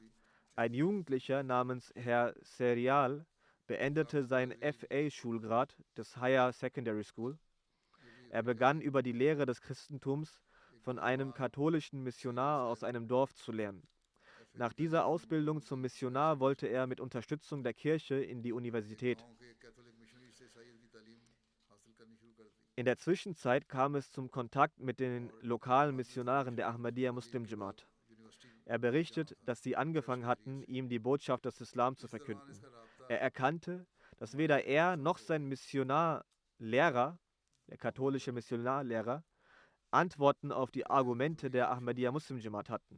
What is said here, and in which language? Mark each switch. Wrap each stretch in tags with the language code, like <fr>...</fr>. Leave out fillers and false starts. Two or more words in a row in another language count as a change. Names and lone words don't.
<de>Ein Jugendlicher namens Herr Serial beendete seinen FA-Schulgrad des</de> <en>Higher Secondary School.</en> <de>Er begann über die Lehre des Christentums von einem katholischen Missionar aus einem Dorf zu lernen. Nach dieser Ausbildung zum Missionar wollte er mit Unterstützung der Kirche in die Universität.</de> <ur>گاؤں کے کیتھولک مشنری سے عیسائیت کی تعلیم حاصل کرنی شروع کر دی.</ur> <de>In der Zwischenzeit kam es zum Kontakt mit den lokalen Missionaren der Ahmadiyya Muslim Jamaat.</de> <ur>यूनिवर्सिटी</ur> <de>Er berichtet, dass sie angefangen hatten, ihm die Botschaft des Islam zu verkünden. Er erkannte, dass weder er noch sein Missionarlehrer der katholische Missionarlehrer, Antworten auf die Argumente der Ahmadiyya Muslim Jamaat hatten.</de>